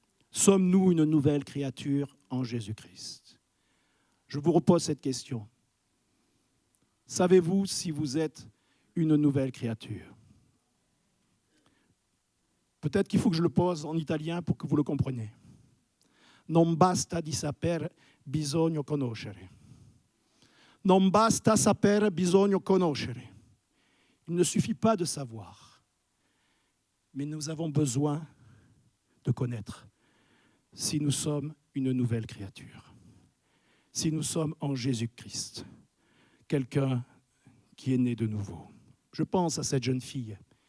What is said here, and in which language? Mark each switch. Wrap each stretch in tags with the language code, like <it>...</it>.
<fr>Sommes-nous une nouvelle créature en Jésus-Christ? Je vous repose cette question. Savez-vous si vous êtes une nouvelle créature? Peut-être qu'il faut que je le pose en italien pour que vous le compreniez.</fr> <it>Non basta di saper, bisogna conoscere. Non basta saper, bisogna conoscere.</it> <fr>Il ne suffit pas de savoir, mais nous avons besoin de connaître si nous sommes une nouvelle créature, si nous sommes en Jésus-Christ, quelqu'un qui est né de nouveau. Je pense à cette jeune fille.</fr>